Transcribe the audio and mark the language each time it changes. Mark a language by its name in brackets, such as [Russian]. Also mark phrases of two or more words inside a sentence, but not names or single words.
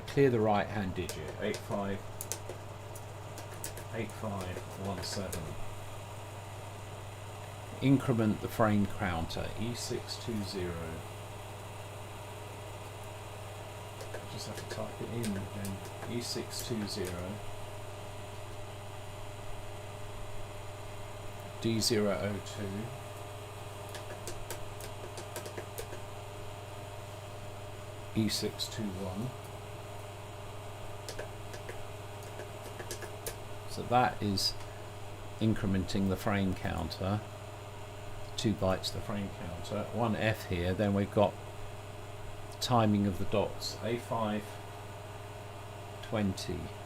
[English] Clear the right hand digit. 8517. Increment the frame counter. E620. I just have to type it in again. E620. D002. E621. So that is incrementing the frame counter, 2 bytes the frame counter, 1 F here, then we've got timing of the dots, A5 20.